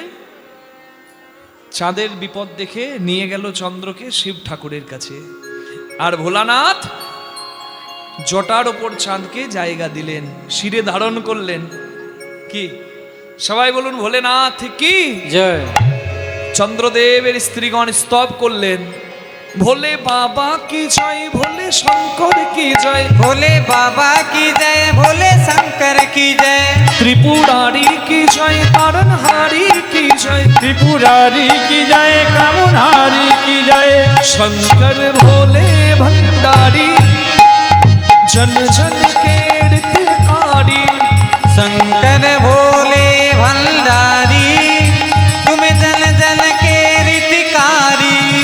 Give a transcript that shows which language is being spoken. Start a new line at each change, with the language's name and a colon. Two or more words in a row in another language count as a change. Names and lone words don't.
Bangla: চাঁদের বিপদ দেখে নিয়ে গেল চন্দ্রকে শিব ঠাকুরের কাছে, আর ভোলানাথ জটার ওপর চাঁদকে জায়গা দিলেন, শিরে ধারণ করলেন। কি সবাই বলুন
Hindi: भोलेनाथ की
Bangla: জয়। চন্দ্রদেবের স্ত্রীগণ স্তব করলেন,
Hindi: भोले बाबा की जय, भोले शंकर की जय, भोले बाबा की जय, भोले शंकर की जय, त्रिपुरारी की जय, तारणहारी की जय, त्रिपुरारी की जाए, कामुनारी की जाए, शंकर भोले भंडारी, जन जन के हितकारी, शंकर भोले भंडारी, तुम जन जन के रितकारी।